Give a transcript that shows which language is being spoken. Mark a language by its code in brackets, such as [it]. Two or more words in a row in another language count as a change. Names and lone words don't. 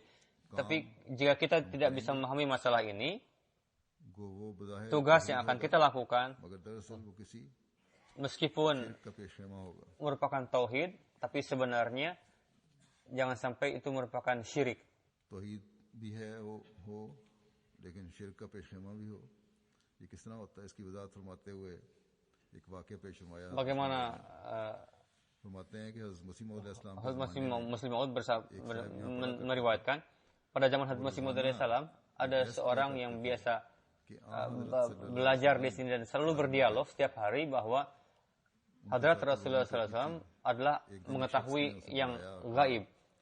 [id] Tapi jika kita tidak bisa memahami masalah ini, tugas yang akan kita lakukan meskipun merupakan tauhid, tapi sebenarnya jangan sampai itu merupakan syirik. [ur] لیکن شرک کا پیشیمہ بھی ہو، یہ کس طرح ہوتا ہے، اس کی وضاحت فرماتے ہوئے ایک واقعہ پیش فرمایا. [id] Bagaimana [ur] فرماتے ہیں کہ حضرت مسیح موعود علیہ السلام [id] meriwayatkan pada zaman Hazrat Masih Maud alaihissalam ada seorang yang biasa belajar di sini dan selalu berdialog setiap hari bahwa Hadrat Rasulullah SAW adalah mengetahui yang gaib.